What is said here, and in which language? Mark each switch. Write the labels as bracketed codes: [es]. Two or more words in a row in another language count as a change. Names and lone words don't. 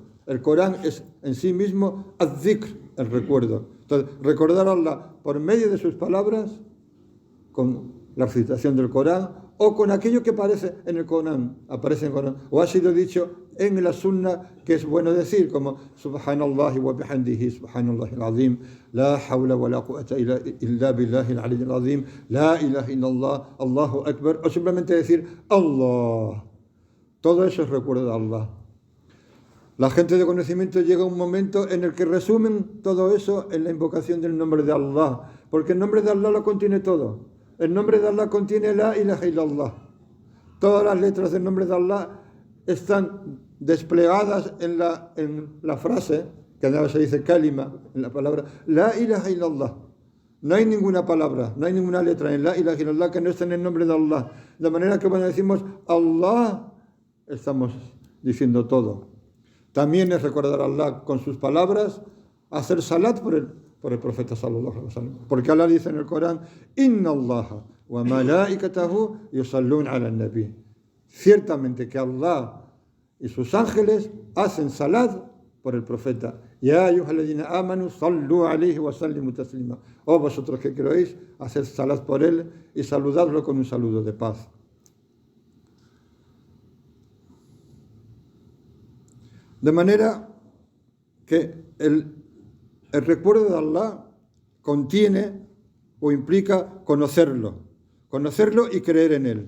[es] El Corán es en sí mismo az-zikr, el recuerdo. Entonces, recordar a Allah por medio de sus palabras, con la recitación del Corán, o con aquello que aparece en el Corán, o ha sido dicho en la sunna, que es bueno decir, como [ar] سبحان الله وبحمده، سبحان الله العظيم، لا حول ولا قوة إلا بالله العلي العظيم، لا إله إلا الله، الله أكبر, [es] o simplemente decir Allah. Todo eso es recuerdo de Allah. La gente de conocimiento llega a un momento en el que resumen todo eso en la invocación del nombre de Allah, porque el nombre de Allah lo contiene todo. El nombre de Allah contiene [ar] لا إله إلا الله. [es] Todas las letras del nombre de Allah están desplegadas en la frase, que ahora se dice kalima, en la palabra [ar] لا إله إلا الله. [es] No hay ninguna palabra, no hay ninguna letra en [ar] لا إله إلا الله [es] que no esté en el nombre de Allah. De manera que cuando decimos Allah, estamos diciendo todo. También es recordar a Allah con sus palabras, hacer salat por el profeta [ar] صلى الله عليه وسلم. [es] Porque Allah dice en el Corán: [ar] إن الله وملائكته يصلون على النبي. [es] Ciertamente que Allah y sus ángeles hacen salat por el profeta. [ar] يا أيها الذين آمنوا صلوا عليه وسلموا تسليما. [es] Oh vosotros que creéis, haced salat por él y saludadlo con un saludo de paz. De manera que el recuerdo de Allah contiene o implica conocerlo y creer en Él.